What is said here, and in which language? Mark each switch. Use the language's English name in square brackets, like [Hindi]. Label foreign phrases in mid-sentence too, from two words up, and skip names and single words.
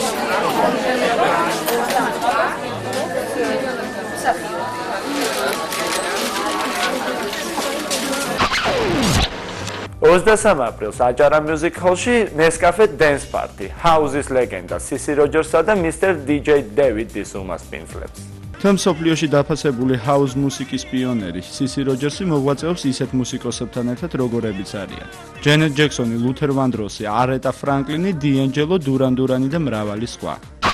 [Georgian] $23 აპრილს აჭარა Music Hall-ში Nescafe Dance Party, House-ის ლეგენდა Sissy Rogers-ა და Mr. DJ David Disuma-ს პინძლებს. თემ სოფლიოში დაფასებული house მუსიკის პიონერი Sissy Rogers-ი მოღვაწეობს ისეთ მუსიკოსებთან ერთად, როგორებიც არიან Janet Jackson, Luther Vandross, Aretha Franklin, D'Angelo, Duran Duran და მრავალი სხვა.